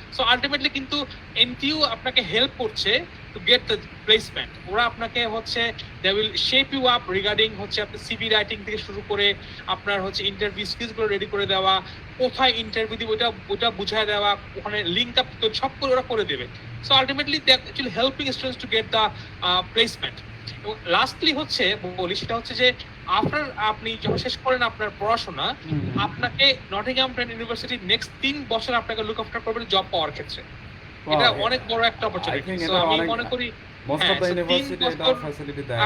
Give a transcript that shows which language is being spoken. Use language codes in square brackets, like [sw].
[bn] So ultimately কিন্তু NTU আপনাকে help করছে [en] To get the placement. [bn] ওরা আপনাকে হচ্ছে [en] they will shape you up [bn] regarding হচ্ছে আপনার সিভি রাইটিং থেকে শুরু করে আপনার হচ্ছে ইন্টারভিউ স্কিলসগুলো রেডি করে দেওয়া, কোথায় ইন্টারভিউ দিবে ওটা বুঝায় দেওয়া, ওখানে লিঙ্ক আপ সব করে ওরা করে দেবে। [en] So ultimately they are actually helping students to get the placement. [bn] এবং লাস্টলি হচ্ছে বলি সেটা হচ্ছে যে আফটার আপনি যখন শেষ করেন আপনার পড়াশোনা, আপনাকে নটিংহাম ট্রেন্ট ইউনিভার্সিটি নেক্সট 3 বছর আপনাকে লুক আফটার করবে জব পাওয়ার ক্ষেত্রে। এটা অনেক বড় একটা অপরচুনিটি। সো আমি মনে করি [en] most of the university [bn] এটা ফ্যাসিলিটি দেয় না,